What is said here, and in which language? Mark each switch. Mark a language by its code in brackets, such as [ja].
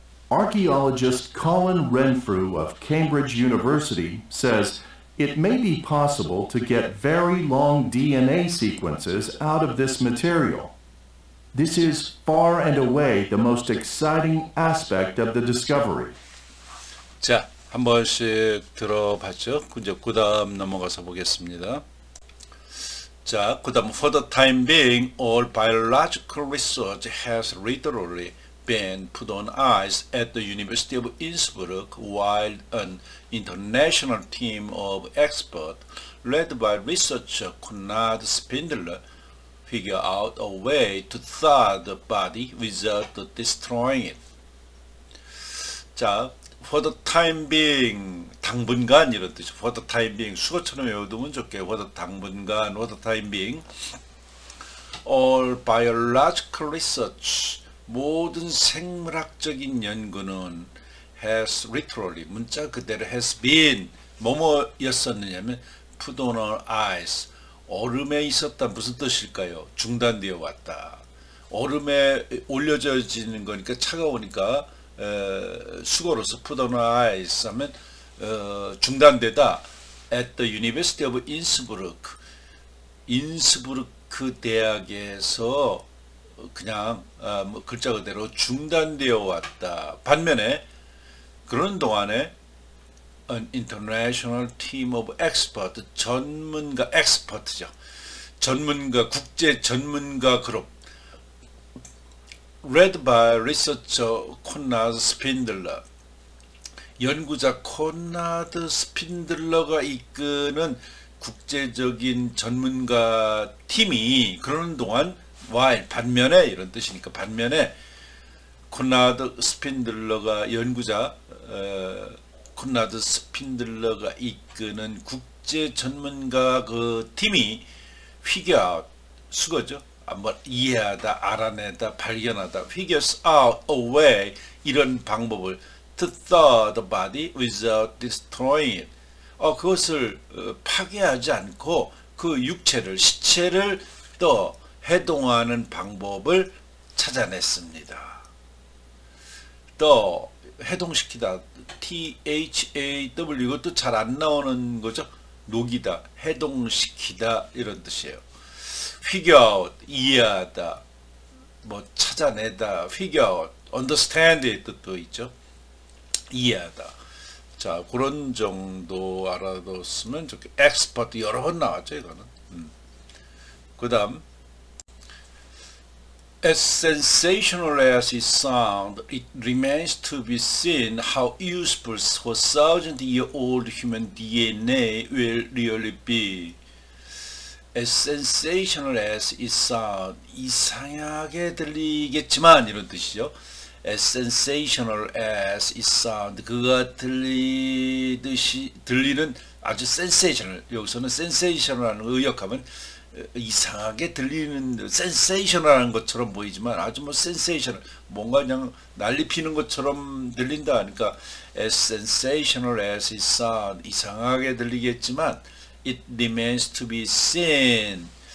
[en] Archaeologist Colin Renfrew of Cambridge University says it may be possible to get very long DNA sequences out of this material. This is far and away the most exciting aspect of the discovery. [ko] 자, 한 번씩 들어봤죠? 이제 그 다음 넘어가서 보겠습니다. 자, 그 다음 [en] for the time being, all biological research has literally been put on ice at the University of Innsbruck while an international team of experts led by researcher Konrad Spindler figure out a way to thaw the body without destroying it. [ko] 자, [en] for the time being, [ko] 당분간 이런 뜻이죠. [en] for the time being, [ko] 수거처럼 외워두면 좋겠고, [en] for the 당분간, for the time being, all biological research, [ko] 모든 생물학적인 연구는 [en] has literally, [ko] 문자 그대로 [en] has been, 뭐뭐였었느냐면 put on our eyes. [ko] 얼음에 있었다 무슨 뜻일까요? 중단되어 왔다. 얼음에 올려져지는 거니까 차가우니까 수거로서 [en] put on our eyes [ko] 하면 중단되다. [en] at the University of Innsbruck. [ko] 인스부르크 대학에서 그냥 뭐 글자 그대로 중단되어 왔다. 반면에 그런 동안에 [en] an international team of experts, [ko] 전문가, expert죠. 전문가, 국제 전문가 그룹 [en] led by researcher [ko] 콘라드 스핀들러. 연구자 콘라드 스핀들러가 이끄는 국제적인 전문가 팀이 그러는 동안 while 반면에 이런 뜻이니까 반면에 콘라드 스핀들러가 연구자 콘라드 스핀들러가 이끄는 국제 전문가 그 팀이 [en] figure out [ko] 수거죠. 한번 이해하다, 알아내다, 발견하다, [en] figures out a way [ko] 이런 방법을 [en] to thaw the body without destroying it. [ko] 그것을 파괴하지 않고 그 육체를 시체를 또 해동하는 방법을 찾아냈습니다. 또 해동시키다 THAW 이것도 잘 안 나오는 거죠. 녹이다, 해동시키다 이런 뜻이에요. [en] figure out [ko] 이해하다, 뭐 찾아내다, figure out, understand의 뜻도 있죠. 이해하다. 자, 그런 정도 알아뒀으면 좋겠. expert 여러 번 나왔죠, 이거는. [en] 그 다음, as sensational as it sounds, it remains to be seen how useful for thousand-year-old human DNA will really be. As sensational as it sounds, [ko] 이상하게 들리겠지만 이런 뜻이죠. [en] As sensational as it sounds, 그가 들리는 아주 sensational, 여기서는 sensational하는 의역하면 이상하게 들리는 sensational한 것처럼 보이지만 아주 뭐 sensational, 뭔가 그냥 난리 피는 것처럼 들린다 하니까 as sensational as it sounds, [ko] 이상하게 들리겠지만 [en] it remains to be seen